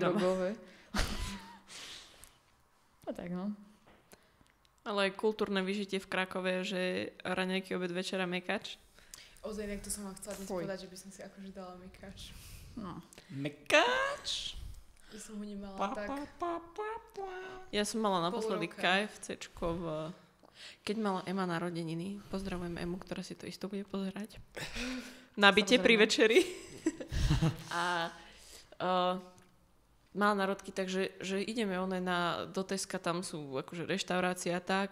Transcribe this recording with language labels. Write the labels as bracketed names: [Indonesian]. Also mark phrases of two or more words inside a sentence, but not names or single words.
[Slovak] drogové. A tak no. Ale aj kultúrne vyžitie v Krakove, že raňajky, obed, večera, mekač. Ozaj, tak to som vám chcela dnes Fuj. povedať, že by som si akože dala mekač. No. Mekáč. Že som ho nemala Pa, tak. pa, pa, pa, pa. Ja som mala naposledy roka. KFCčko keď mala Ema narodeniny. Pozdravujem Emu, ktorá si to isto bude pozerať. Na byte pri Samozrejme. večeri. A mala narodky, takže že ideme do Teska, tam sú akože reštaurácia a tak.